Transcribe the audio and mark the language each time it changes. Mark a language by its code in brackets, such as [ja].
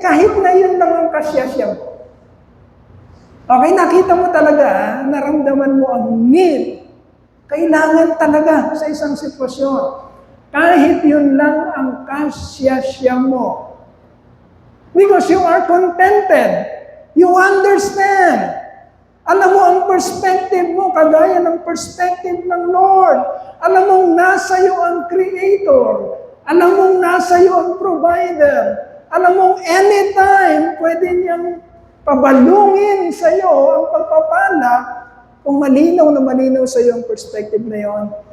[tl] Kahit na yun lang ang kasyasya mo. Okay, nakita mo talaga, naramdaman mo ang need. Kailangan talaga sa isang sitwasyon. Kahit yun lang ang kasyasya mo. [en] Because you are contented. You understand. [tl] Alam mo ang perspective mo, kagaya ng perspective ng Lord. Alam mo nasa iyo ang Creator. Alam mo nasa iyo ang Provider. Alam mo anytime pwede niyang pabalungin sa iyo ang pagpapala kung malinaw na malinaw sa iyo ang perspective na yon.